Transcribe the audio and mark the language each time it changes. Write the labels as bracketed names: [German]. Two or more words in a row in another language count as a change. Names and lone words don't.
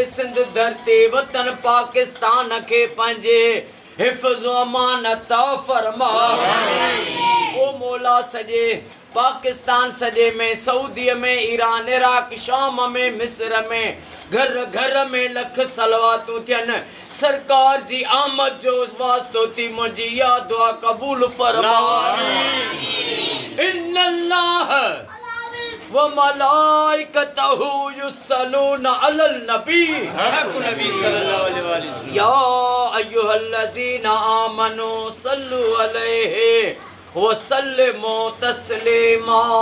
[Sindhi] सिंध धरती वतन पाकिस्तान के पंहिंजे हिफ़्ज़ अमानत फरमा ओ मौला सॼे पाकिस्तान सॼे में सऊदी में ईरान इराक शाम में मिस्र में घर घर में लख सलवातूं थियनि सरकार जी आमद जो वास्तो थी मुंहिंजी इहा दुआ क़बूल फरमा [Arabic] إن الله وملائكته يصلون على النبي النبي صلى الله عليه وسلم يا أيها الذين آمنوا صلوا عليه وسلموا تسليما